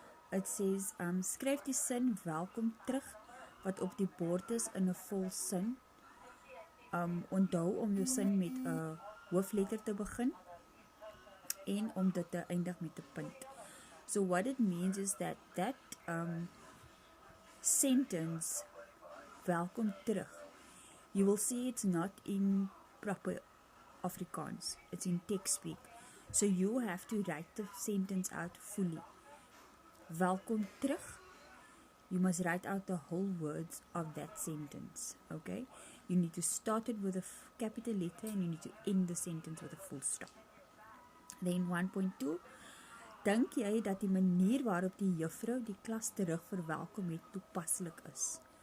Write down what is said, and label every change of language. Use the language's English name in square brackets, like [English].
[English] It says, [Afrikaans] skryf die sin welkom terug wat op die bord is in 'n volsin. Onthou om jou sin met 'n hoofletter te begin en om dit te eindig met 'n punt. [English] So what it means is that sentence, [Afrikaans] welkom terug, [English] you will see it's not in proper Afrikaans, it's in Teks speak. So you have to write the sentence out fully. [Afrikaans] Welkom terug, [English] you must write out the whole words of that sentence, okay? You need to start it with a capital letter and you need to end the sentence with a full stop. Then 1.2, [Afrikaans] dink jy dat die manier waarop die juffrou die klas terug verwelkom het toepaslik is?